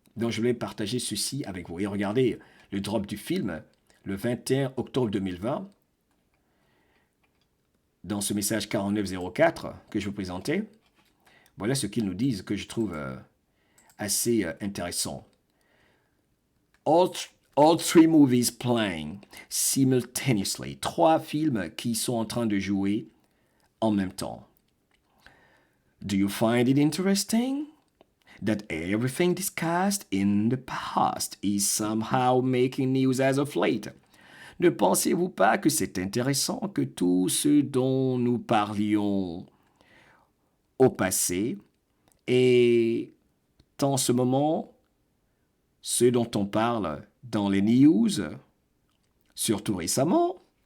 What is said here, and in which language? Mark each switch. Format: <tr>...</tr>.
<fr>Donc je voulais partager ceci avec vous. Et regardez le drop du film le 21 octobre 2020. Dans ce message 4904 que je vous présentais, voilà ce qu'ils nous disent que je trouve assez intéressant.</fr> <en>All three movies playing simultaneously.</en> <fr>3 films qui sont en train de jouer en même temps.</fr> <en>Do you find it interesting that everything discussed in the past is somehow making news as of late?</en> <fr>Ne pensez-vous pas que c'est intéressant que tout ce dont nous parlions au passé est en ce moment ce dont on parle dans les news, surtout récemment?</fr>